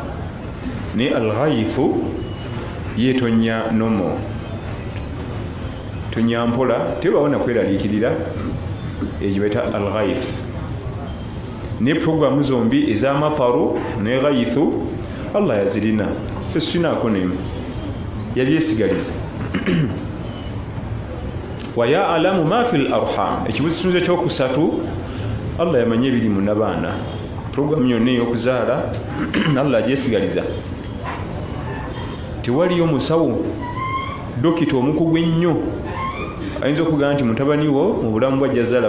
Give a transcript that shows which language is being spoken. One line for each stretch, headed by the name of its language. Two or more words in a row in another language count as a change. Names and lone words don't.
Ganda: Naye al-ghaythu yeetonya nomo, tonya mpola, tebaawo na kweraliikirira. Egyo bayita al-ghayth. Ne programu zombi ez'amataru ne ghaythu Allah yazirina, ffe sinaako nemu. yabyesigaliza
Arabic: ويعلم ما في الأرحام
Ganda: ekibusunze kyokusatu Allah yamanye ebiri mu nabaana program yonna ey'okuzaala Allah agyesigaliza tewaliyo musawo dokita omukugu ennyo ayinza okugamba nti mutabani wo mu bulamu bwe ajja zaala